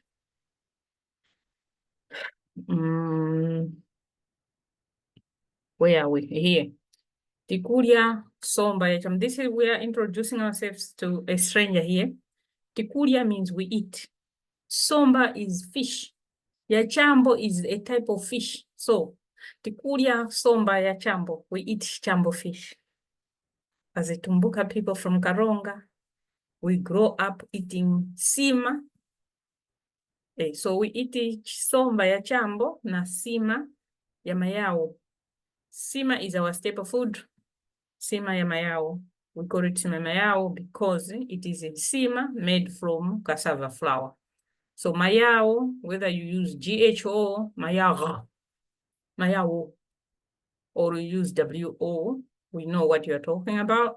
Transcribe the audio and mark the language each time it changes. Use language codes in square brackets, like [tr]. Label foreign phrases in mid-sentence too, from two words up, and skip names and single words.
[en] Where are we? Here. [tum] Tikuria somba. [en] This is, we are introducing ourselves to a stranger here. Tikuria means we eat. Somba is fish. Yachambo is a type of fish. So, [tum] tikuria somba yachambo. [en] We eat chambo fish. As a Tumbuka people from Karonga, we grow up eating sima. So we eat [tum] somba yachambo na sima ya mayao. [en] Sima is our staple food. [tum] Sima ya mayao. [en] We call it [tum] sima mayao [en] because it is a sima made from cassava flour. So mayao, whether you use GHO, mayao, or you use WO, we know what you are talking about.